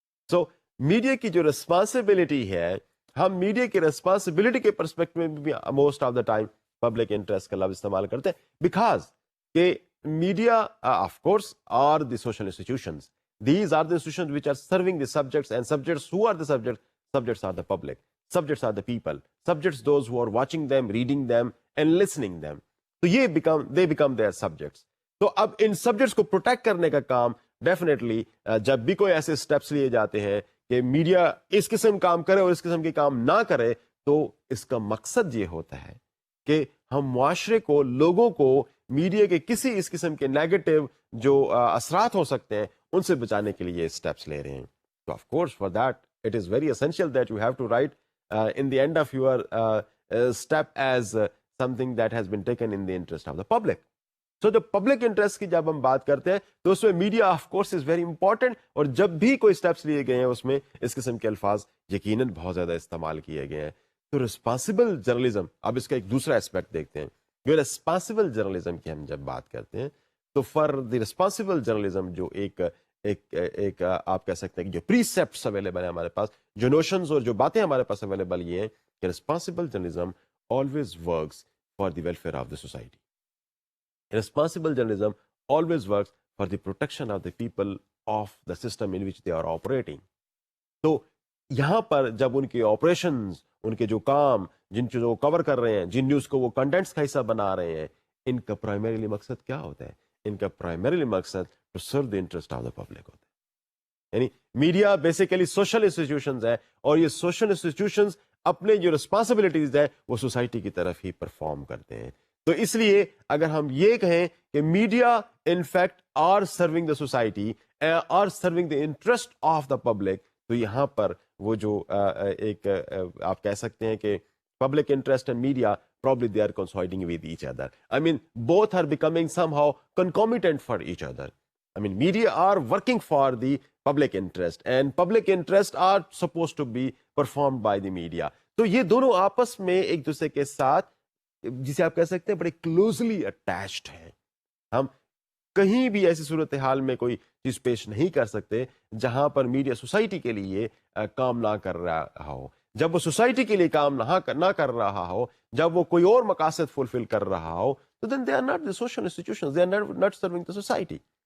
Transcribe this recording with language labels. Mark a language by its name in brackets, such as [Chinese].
[Urdu] سو media کی جو responsibility ہے ہم میڈیا کی ریسپانسبلٹی کے پرسپیکٹو میں بھی most of the time public interest کا لفظ استعمال کرتے ہیں [English] Because کہ media of course are the social institutions, these are the institutions which are serving the subjects and subjects who are the subjects are the public, subjects are the people, subjects those who are watching them, reading them and listening them. [Urdu] تو یہ [English] they become their subjects. [Urdu] تو اب ان subjects کو protect کرنے کا کام definitely جب بھی کوئی ایسے اسٹیپس لیے جاتے ہیں کہ میڈیا اس قسم کام کرے اور اس قسم کے کام نہ کرے تو اس کا مقصد یہ ہوتا ہے کہ ہم معاشرے کو, لوگوں کو میڈیا کے کسی اس قسم کے نیگیٹو جو اثرات ہو سکتے ہیں ان سے بچانے کے لیے یہ اسٹیپس لے رہے ہیں. [English] تو of course for that it is very essential that you have to write in the end of your step as something that has been taken in the interest of the public. So the public interest [Urdu] کی جب ہم بات کرتے ہیں تو اس میں media [English] of course is very important, [Urdu] اور جب بھی کوئی اسٹیپس لیے گئے ہیں اس میں اس قسم کے الفاظ یقیناً بہت زیادہ استعمال کیے گئے ہیں. تو رسپانسبل جرنلزم, اب اس کا ایک دوسرا اسپیکٹ دیکھتے ہیں. جو رسپانسبل جرنلزم کی ہم جب بات کرتے ہیں تو فار دی رسپانسبل جرنلزم جو ایک آپ کہہ سکتے ہیں کہ جو پریسیپٹس اویلیبل ہیں ہمارے پاس, جو نوشنز اور جو باتیں ہمارے پاس اویلیبل یہ ہیں کہ responsible journalism [English] always works for the welfare of the society. Responsible journalism always works for the protection of the people of the system in which they are operating. [Urdu] تو یہاں پر جب ان کے آپریشنز, ان کے جو کام, جن چیزوں کو کور کر رہے ہیں, جن نیوز کو وہ کنٹینٹس کا حصہ بنا رہے ہیں, ان کا پرائمریلی مقصد کیا ہوتا ہے؟ ان کا پرائمریلی مقصد [English] to serve the interest of the public [Urdu] ہوتا ہے. یعنی میڈیا بیسیکلی سوشل انسٹیٹیوشنز ہے, اور یہ سوشل انسٹیٹیوشنز اپنے جو رسپانسبلٹیز ہیں وہ سوسائٹی کی طرف ہی پرفارم کرتے ہیں. تو اس لیے اگر ہم یہ کہیں کہ media [English] in fact are serving the society, are serving the interest of the public, [Urdu] تو یہاں پر وہ جو ایک آپ کہہ سکتے ہیں کہ public interest and media [English] probably they are coinciding with each other. I mean, both are becoming somehow concomitant for each other. I mean, media are working for the public interest and public interest are supposed to be performed by the media. [Urdu] تو یہ دونوں آپس میں ایک دوسرے کے ساتھ جسے آپ کہہ سکتے ہیں بڑے کلوزلی اٹیچڈ ہیں. ہم کہیں بھی ایسی صورتحال میں کوئی چیز پیش نہیں کر سکتے جہاں پر میڈیا سوسائٹی کے لیے کام نہ کر رہا ہو. جب وہ سوسائٹی کے لیے کام نہ کر رہا ہو, جب وہ کوئی اور مقاصد فلفل کر رہا ہو, تو [English] then they are not the social institutions, they are not serving the society.